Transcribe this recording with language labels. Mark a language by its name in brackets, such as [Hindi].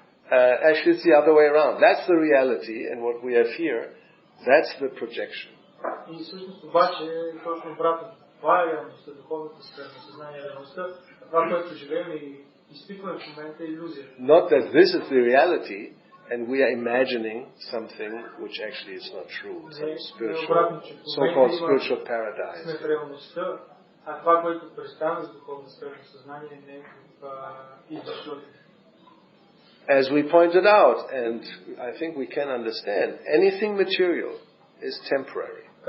[English] Actually, it's the other way around. That's the reality, and what we have here, that's the projection. [Bulgarian] И всъщност обаче е точно обратно. Това е реалността, духовната сфера на съзнание, реалността, това, което живеем и изпитваме в момента е илюзия. [English] Not that this is the reality and we are imagining something which actually is not true, some spiritual, so-called spiritual paradise. [Bulgarian] Сме в реалността, а това, което представяме с духовна сфера на съзнание не е в източното. [English] As we pointed out, and I think we can understand, anything material is temporary.